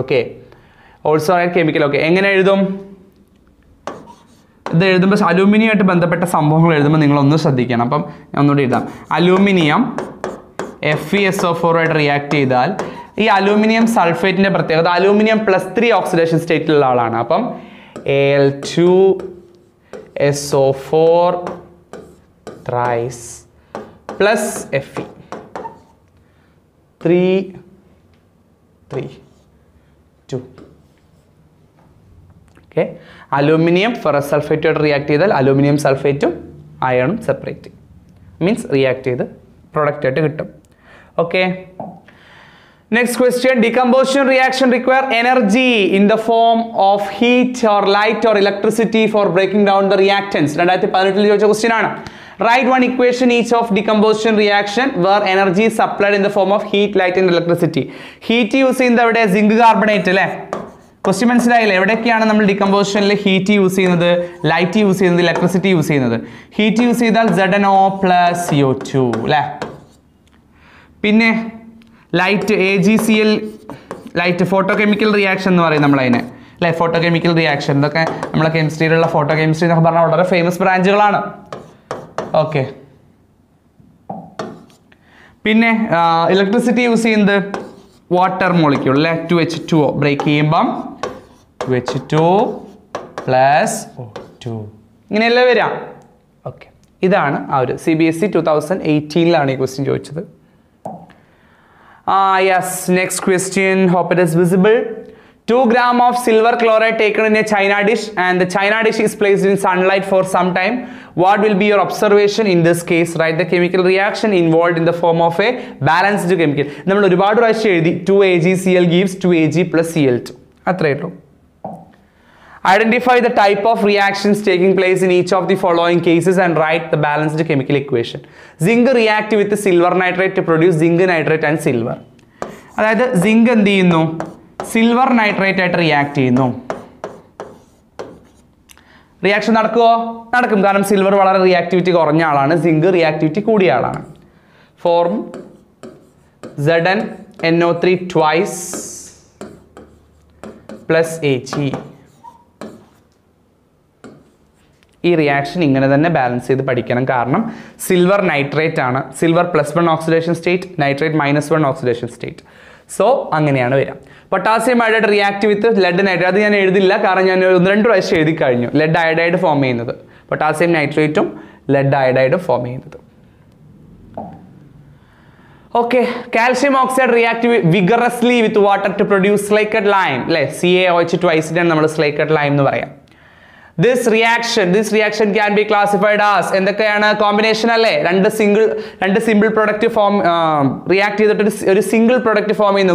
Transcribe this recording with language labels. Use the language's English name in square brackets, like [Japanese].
[English] Okay, also write chemical. Okay, [Malayalam] എങ്ങനെ എഴുതും? ഇത് എഴുതുമ്പോൾ അലൂമിനിയമായിട്ട് ബന്ധപ്പെട്ട സംഭവങ്ങൾ എഴുതുമ്പോൾ നിങ്ങളൊന്ന് ശ്രദ്ധിക്കണം. അപ്പം ഞാൻ ഒന്നുകൂടി എഴുതാം. അലൂമിനിയം FeSO4 ആയിട്ട് റിയാക്ട് ചെയ്താൽ ഈ അലൂമിനിയം സൾഫേറ്റിന്റെ പ്രത്യേകത അലൂമിനിയം +3 ഓക്സിഡേഷൻ സ്റ്റേറ്റിലുള്ള ആളാണ്. [English] അപ്പം Al2SO4 thrice plus Fe 3 2. [Malayalam] Okay, aluminium ferrous സൾഫേറ്റുമായിട്ട് react ചെയ്താൽ അലൂമിനിയം സൾഫേറ്റും അയണും സെപ്പറേറ്റ്, മീൻസ് റിയാക്ട് ചെയ്ത് പ്രൊഡക്റ്റ് ആയിട്ട് കിട്ടും. [English] Okay, next question. Decomposition reaction require energy in the form of heat or light or electricity for breaking down the reactants. [Malayalam] 2018 ചോദിച്ച question ആണ്. [English] Write one equation each of decomposition reaction where energy is supplied in the form of heat, light and electricity. [Malayalam] Heat use ചെയ്യുന്നത് എവിടെ? Zinc carbonate, അല്ലേ. Question മനസ്സിലായില്ലേ? എവിടെയൊക്കെയാണ് നമ്മൾ ഡികമ്പോസിഷനിൽ heat use ചെയ്യുന്നത്, light use ചെയ്യുന്നത്, ഇലക്ട്രിസിറ്റി യൂസ് ചെയ്യുന്നത്? ഹീറ്റ് യൂസ് ചെയ്താൽ ZnO + CO2, അല്ലേ. പിന്നെ light AgCl, light photochemical reaction എന്ന് പറയും നമ്മളതിനെ, അല്ലെ. ഫോട്ടോകെമിക്കൽ റിയാക്ഷൻ, ഇതൊക്കെ നമ്മളെ കെമിസ്ട്രിയിലുള്ള ഫോട്ടോ കെമിസ്ട്രി എന്നൊക്കെ പറഞ്ഞാൽ വളരെ ഫേമസ് ബ്രാഞ്ചുകളാണ്. ഓക്കെ, പിന്നെ ഇലക്ട്രിസിറ്റി യൂസ് ചെയ്യുന്നത് വാട്ടർ മോളിക്യൂൾ, അല്ലെ. 2H2O ബ്രേക്ക് ചെയ്യുമ്പം 2H2 + O2, ഇങ്ങനെയല്ലേ വരാം. ഓക്കെ, ഇതാണ് ആ ഒരു CBSE 2018 ഈ ക്വസ്റ്റ്യൻ ചോദിച്ചത്. [English] Yes, next question. Hope it is visible. 2 grams of silver chloride taken in a china dish and the china dish is placed in sunlight for some time. What will be your observation in this case? Write the chemical reaction involved in the form of a balanced chemical. [Malayalam] നമ്മൾ ഒരുപാട് പ്രാവശ്യം എഴുതി 2AgCl gives 2Ag + Cl2. അത്രയേ ഉള്ളൂ. [English] Identify the type of reactions taking place in each of the following cases and write the balanced chemical equation. Zinc react with silver nitrate to produce zinc nitrate and silver. [Malayalam] അതായത് zinc എന്ത് ചെയ്യുന്നു? Silver nitrate ആയിട്ട് react ചെയ്യുന്നു. Reaction നടക്കുമോ? നടക്കും. കാരണം silver വളരെ reactivity കുറഞ്ഞ ആളാണ്, സിങ്ക് റിയാക്ടിവിറ്റി കൂടിയ ആളാണ്. [English] Form ZnNO3 twice plus He. [Malayalam] ഈ റിയാക്ഷൻ ഇങ്ങനെ തന്നെ ബാലൻസ് ചെയ്ത് പഠിക്കണം. കാരണം സിൽവർ നൈട്രേറ്റ് ആണ്. Silver +1 oxidation state, nitrate -1 oxidation state. So അങ്ങനെയാണ് വരിക. [English] Potassium iodide react with lead nitrate. [Malayalam] അത് ഞാൻ എഴുതില്ല, കാരണം ഞാൻ 1-2 പ്രാവശ്യം എഴുതി കഴിഞ്ഞു. ലെഡ് അയോഡൈഡ് ഫോം ചെയ്യുന്നത്, പൊട്ടാസ്യം നൈട്രേറ്റും ലെഡ് അയോഡൈഡും ഫോം ചെയ്യുന്നത്. [English] Okay. Calcium oxide react vigorously with water to produce slaked lime. [Malayalam] അല്ലെ, CaOH twice നമ്മൾ സ്ലേക്കഡ് ലൈം എന്ന് പറയാം. [English] This reaction can be classified as [Malayalam] എന്തൊക്കെയാണ്? കോമ്പിനേഷൻ അല്ലേ? രണ്ട് സിമ്പിൾ പ്രൊഡക്റ്റ് ഫോം റിയാക്ട് ചെയ്തിട്ട് ഒരു സിംഗിൾ പ്രൊഡക്റ്റ് ഫോം ചെയ്യുന്നു.